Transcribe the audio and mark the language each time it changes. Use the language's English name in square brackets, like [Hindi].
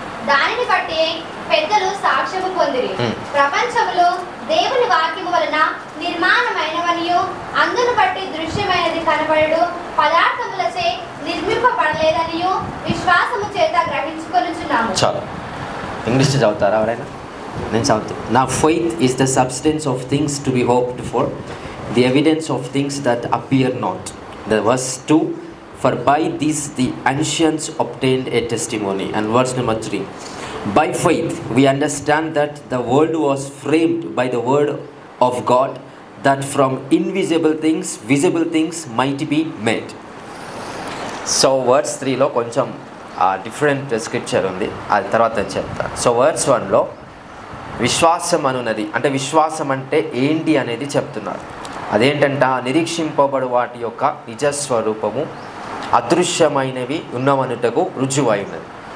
[Telugu] దానిని బట్టి పెద్దలు సాక్ష్యము పొందిరి. ప్రపంచములో దేవుని వాక్యము వలన నిర్మాణమైనవనియు అందును బట్టి దృశ్యమైనది కనబడడు పదార్థములచే నిర్మింపబడలేదనియు విశ్వాసము చేత గ్రహించుకొనుచున్నాము. చాలు, ఇంగ్లీష్ చదువుతారా ఎవరైనా? నేను చదువుతాను. [English] Now faith is the substance of things to be hoped for, the evidence of things that appear not. The verse 2, for by this the ancients obtained a testimony. And verse number 3, by faith we understand that the world was framed by the word of God, that from invisible things visible things might be made. [Telugu] So verse 3లో కొంచెం different scripture ఉంది, అది తర్వాత నేను చెప్తాను. So verse 1లో విశ్వాసం అనున్నది అంటే విశ్వాసం అంటే ఏంటి అనేది చెప్తున్నారు. అదేంటంట, నిరీక్షింపబడు వాటి యొక్క నిజస్వరూపము అదృశ్యమైనవి ఉన్నవనుటకు రుజువై ఉన్నది.